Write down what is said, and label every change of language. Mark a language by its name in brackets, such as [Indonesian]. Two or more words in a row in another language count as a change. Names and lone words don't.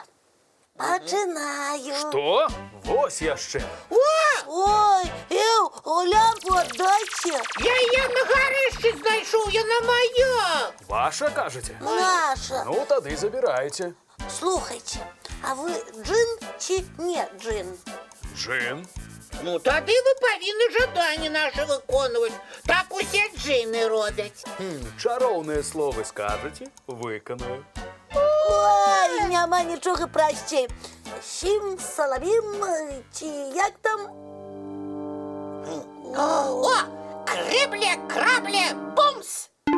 [Belarusian] Пачынаю. Што? Вось яшчэ. Ой, лямпу аддайце. Я яе на гарышчы знайшоў, яна мая. Ваша, кажаце? Наша. Ну, тады забірайце. Слухайте, а вы джин чи не джин? Джин. Ну, тады вы павінны жаданні нашы выконваць. Так усе джины робяць. Чароўныя словы скажаце, выканаю. Ой, няма нічога прасцей. Сім салавім, ці як там? О, крыбле, крабле, бумс!